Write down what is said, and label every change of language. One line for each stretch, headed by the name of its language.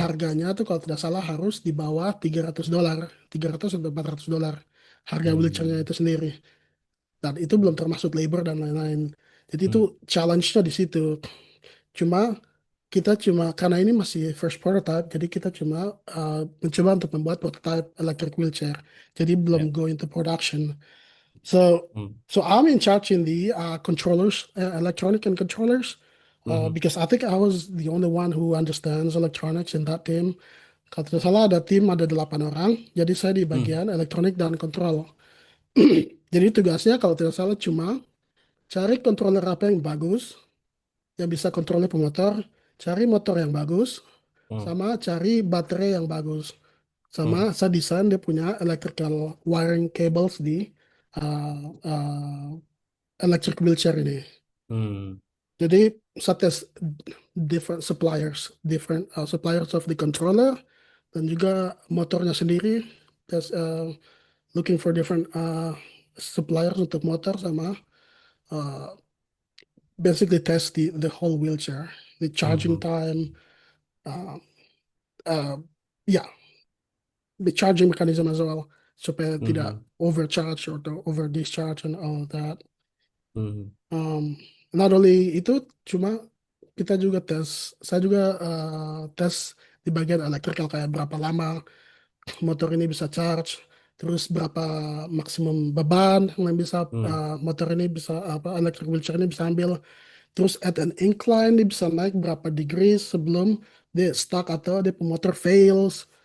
Indonesian: harganya tuh kalau tidak salah harus di bawah $300, 300 atau $400 harga wheelchairnya Mhm. itu sendiri. Dan itu belum termasuk labor dan lain-lain. Jadi itu Mhm. challenge-nya di situ. Cuma kita cuma karena ini masih
English: first prototype,
Indonesian: jadi kita cuma mencoba untuk membuat
English: prototype electric wheelchair.
Indonesian: Jadi belum Ya.
English: go into production. So, Mhm. so I'm in charge in the controllers, electronic and controllers, Mhm. because I think I was the only one who understands electronics in that team.
Indonesian: Kalau tidak salah ada tim ada 8 orang, jadi saya di Mhm. bagian elektronik dan kontrol. Jadi tugasnya kalau tidak salah cuma cari controller apa yang bagus, yang bisa kontrolnya pemotor, cari motor yang bagus, Mhm. sama cari baterai yang bagus. Sama Mhm. saya desain dia punya
English: electrical wiring cables
Indonesian: di uh, uh, electric wheelchair ini. Mhm. Jadi saya tes
English: different suppliers, different suppliers of the controller
Indonesian: dan juga motornya sendiri.
English: Tes looking for different suppliers
Indonesian: untuk motor sama
English: uh, basically test the whole wheelchair, the charging Mhm. time, uh, uh, yeah, the charging mechanism as well,
Indonesian: supaya tidak Mhm.
English: overcharge or over discharge and all of that. Mhm.
Indonesian: Um,
English: Not only
Indonesian: itu, cuma kita juga tes, saya juga tes di bagian elektrikal kayak berapa lama motor ini bisa charge, terus berapa maksimum beban yang bisa Mhm. motor ini bisa apa electric wheelchair ini bisa ambil, terus
English: at an incline
Indonesian: dia bisa naik berapa degree sebelum dia stuck atau dia pemotor fails,